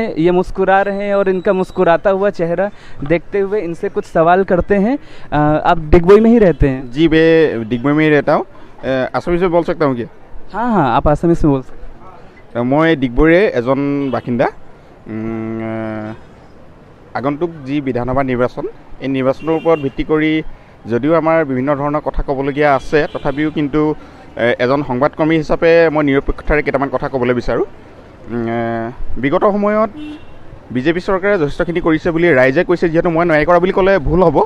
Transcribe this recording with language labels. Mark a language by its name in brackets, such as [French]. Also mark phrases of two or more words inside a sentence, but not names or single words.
[Hindi] ये मुस्कुरा रहे हैं और इनका मुस्कुराता हुआ चेहरा देखते हुए इनसे कुछ सवाल करते हैं। आप डिगबोई में ही रहते हैं? जी, मैं डिगबोई में ही रहता हूँ। आसामीज में बोल सकता हूँ क्या? हाँ, आप आसामीज में बोल सकते हैं। [Assamese] মই ডিগবৈৰে এজন বাসিন্দা। আগন্তুক যি বিধানসভা নিৰ্বাচন, এই নিৰ্বাচনৰ ওপৰত ভিত্তি কৰি যদিও আমাৰ বিভিন্ন ধৰণৰ কথা ক'বলগীয়া আছে, তথাপিও কিন্তু এজন সংবাদকৰ্মী হিচাপে মই নিৰপেক্ষতাৰে কেইটামান কথা ক'বলৈ বিচাৰোঁ। বিগত সময়ত বিজেপি চৰকাৰে যথেষ্টখিনি কৰিছে বুলি ৰাইজে কৈছে, যিহেতু মই নাই কৰা বুলি ক'লে ভুল হ'ব।